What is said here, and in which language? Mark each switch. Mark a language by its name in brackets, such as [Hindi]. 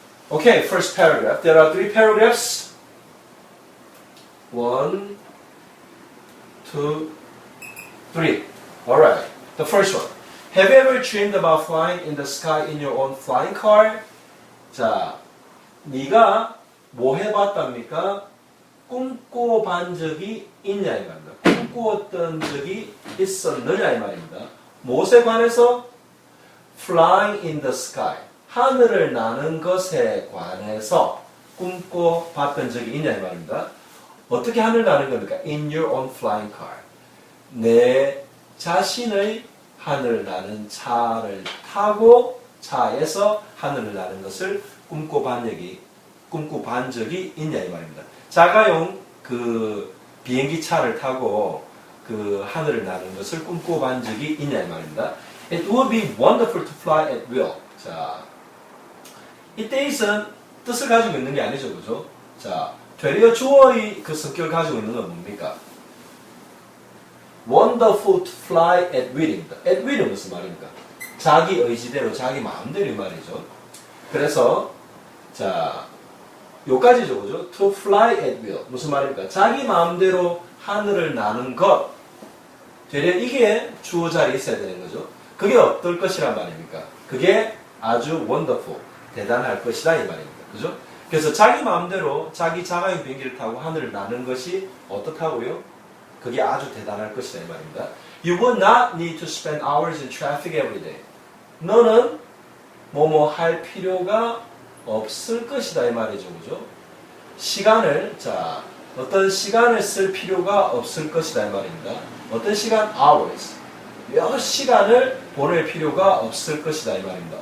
[English] Okay, first paragraph. There are 3 paragraphs. 1, 2, 3. Alright, the first one. Have you ever dreamed about flying in the sky in your own flying car? [Korean] 자, 네가 뭐 해봤답니까? 꿈꿔본 적이 있냐 이 말입니다. 꿈꾸었던 적이 있었느냐 이 말입니다. 무엇에 관해서? [English] Flying in the sky. [Korean] 하늘을 나는 것에 관해서 꿈꿔봤던 적이 있냐 이 말입니다. 어떻게 하늘 나는 겁니까? [English] In your own flying car. [Korean] 내 자신의 하늘 나는 차를 타고 차에서 하늘을 나는 것을 꿈꿔본 적이 있냐 이 말입니다. 자가용 그 비행기 차를 타고 그 하늘을 나는 것을 꿈꿔본 적이 있냐 이 말입니다. [English] It would be wonderful to fly at will. [Korean] 자, 이때 있은 뜻을 가지고 있는 게 아니죠, 그죠? 자, 되려 주어의 그 성격을 가지고 있는 건 뭡니까? [English] Wonderful to fly at will입니다. [Korean] at will은 무슨 말입니까? 자기 의지대로, 자기 마음대로 이 말이죠. 그래서 자, 요까지죠, 그죠? [English] To fly at will. [Korean] 무슨 말입니까? 자기 마음대로 하늘을 나는 것. 되려 이게 주어 자리에 있어야 되는 거죠. 그게 어떨 것이란 말입니까? 그게 아주 wonderful, 대단할 것이다 이 말입니다. 그죠? 그래서 자기 마음대로 자기 자가용 비행기를 타고 하늘을 나는 것이 어떻다고요? 그게 아주 대단할 것이다 이 말입니다. [English] You will not need to spend hours in traffic every day. [Korean] 너는 뭐뭐 할 필요가 없을 것이다 이 말이죠. 그죠? 시간을, 자, 어떤 시간을 쓸 필요가 없을 것이다 이 말입니다. 어떤 시간? hours. 몇 시간을 보낼 필요가 없을 것이다 이 말입니다.